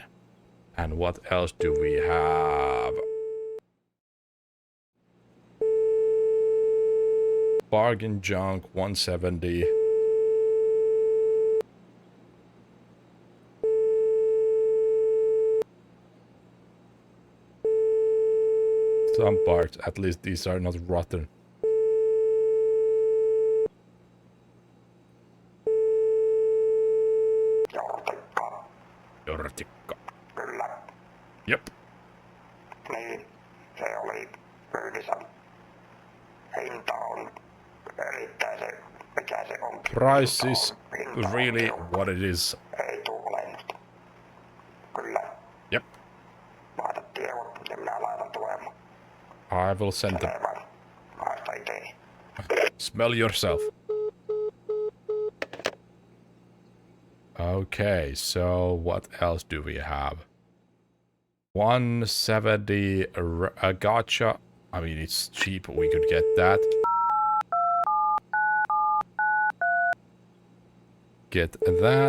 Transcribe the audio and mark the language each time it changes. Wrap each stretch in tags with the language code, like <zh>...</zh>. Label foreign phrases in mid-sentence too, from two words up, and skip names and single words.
<en>And what else do we have? Bargain junk 170. Some parts, at least these are not rotten. Jortikka.</en> <fi>Kyllä.</fi> <en>Yep.</en> <fi>Niin, se oli myynnissä. Hinta on erittäin se, mikä se on.</fi> <en>Price is really what it is.</en> <fi>Ei tuu alennusta. Kyllä.</fi> <en>Yep.</en> <fi>Laita tiedot ja minä laitan tulemaan.</fi> <en>I will send them.</en> <fi>Haista itse.</fi> <en>Smell yourself. Okay, so what else do we have? 170 a gotcha. I mean, it's cheap. We could get that. Get that.</en>